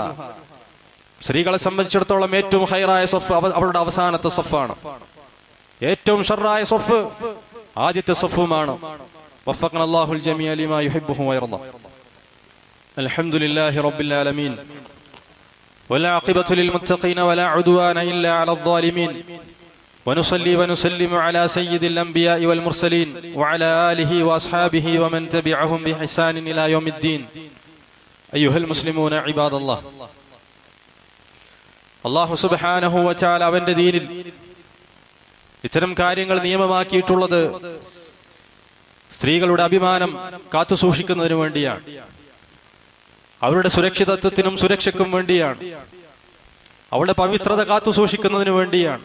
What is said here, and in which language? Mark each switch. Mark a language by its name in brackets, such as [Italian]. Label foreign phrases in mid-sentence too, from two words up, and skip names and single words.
[Malayalam] സ്ത്രീകളെ സംബന്ധിച്ചിടത്തോളം ഏറ്റവും ഖൈറായ സഫ് അവളുടെ അവസാനത്തെ സഫാണ്, ഏറ്റവും ഷർറായ സഫ് ആദ്യത്തെ സഫുമാണ്. [Arabic] وفقنا الله الجميع لما يحبه ويرضى. الحمد لله رب العالمين والعاقبة للمتقين ولا عدوان إلا على الظالمين. ونصلي ونسلم على سيد الأنبياء والمرسلين وعلى آله وأصحابه ومن تبعهم بإحسان إلى يوم الدين. أيها المسلمون عباد الله, [Malayalam] അല്ലാഹു [Arabic] سبحانه وتعالى [Malayalam] അവന്റെ ദീനിൽ ഇത്തരം കാര്യങ്ങൾ നിയമമാക്കിയിട്ടുള്ളത് സ്ത്രീകളുടെ അഭിമാനം കാത്തു സൂക്ഷിക്കുന്നതിന് വേണ്ടിയാണ്, അവരുടെ സുരക്ഷിതത്വത്തിനും സുരക്ഷയ്ക്കും വേണ്ടിയാണ്, അവളുടെ പവിത്രത കാത്തു സൂക്ഷിക്കുന്നതിന് വേണ്ടിയാണ്.